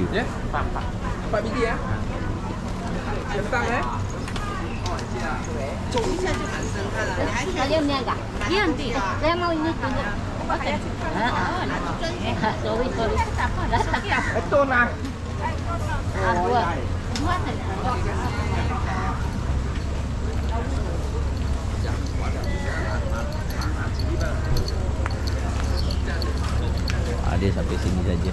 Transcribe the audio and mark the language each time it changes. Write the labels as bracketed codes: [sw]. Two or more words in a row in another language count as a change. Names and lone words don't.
[ms] Ya, Pak. 4 biji ya. Kentang Oh, siap. [zh] 要那个，一样的，两毛一个。 [ms] Betul lah. Dia sampai sini saja.